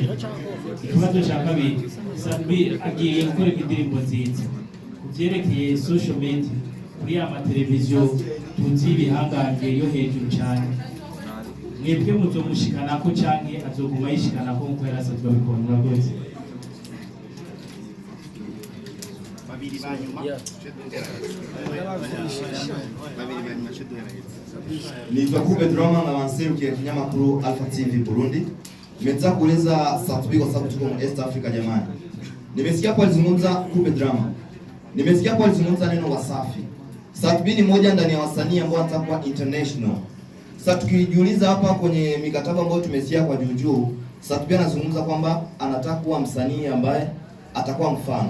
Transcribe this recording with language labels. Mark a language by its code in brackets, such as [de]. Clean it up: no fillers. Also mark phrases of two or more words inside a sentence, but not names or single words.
[rn] Ikibazo cya kabiri Sabi agiye gukora indirimbo nziza kuvyerekeye [en] social media [rn] kuri amateleviziyo tuzi ibihangange yo hejuru cyane mwebwe muzomushikanako canke azoguma yishikanako nkuko yarasanzwe abikora murakoze. Nitwa Kube Drama na wanserukiye kinyamakuru Alpha TV Burundi. [sw] Nimetaka kueleza Satbi kwa sababu tuko East Africa jamani. Nimesikia kwa alizungumza Kube Drama. Nimesikia kwa alizungumza neno Wasafi. Satbi ni moja ndani ya wasanii ambao watakuwa international. Sasa tukijiuliza hapa kwenye mikataba ambayo tumesikia kwa juu, Satbi anazungumza kwamba anataka kuwa msanii ambaye atakuwa mfano.